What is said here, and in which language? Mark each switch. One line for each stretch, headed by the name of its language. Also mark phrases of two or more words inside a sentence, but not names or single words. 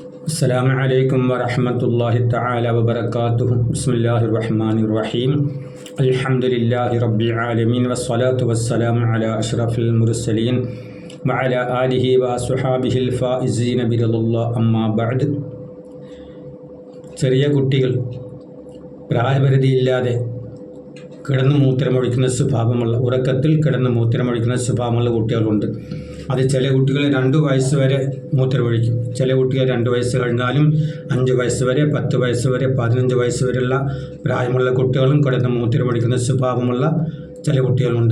Arabic: السلام عليكم ورحمة الله تعالى وبركاته. بسم الله الرحمن الرحيم. الحمد لله رب العالمين والصلاة والسلام على أشرف المرسلين وعلى آله وصحابه الفائزين برضا الله. أما بعد.
Malayalam: ചെറിയ കുട്ടികൾ പ്രായപരിധിയില്ലാതെ കിടന്ന് മൂത്രമൊഴിക്കുന്ന സ്വഭാവമുള്ള, ഉറക്കത്തിൽ കിടന്ന് മൂത്രമൊഴിക്കുന്ന സ്വഭാവമുള്ള കുട്ടികളുണ്ട്. അത് ചില കുട്ടികൾ 2 വയസ്സ് വരെ മൂത്രമൊഴിക്കും. ചില കുട്ടികൾ 2 വയസ്സ് കഴിഞ്ഞാലും 5 വയസ്സ് വരെ, 10 വയസ്സ് വരെ, 15 വയസ്സ് വരെയുള്ള പ്രായമുള്ള കുട്ടികളും കിടന്ന് മൂത്രമൊഴിക്കുന്ന സ്വഭാവമുള്ള ചില കുട്ടികളുണ്ട്.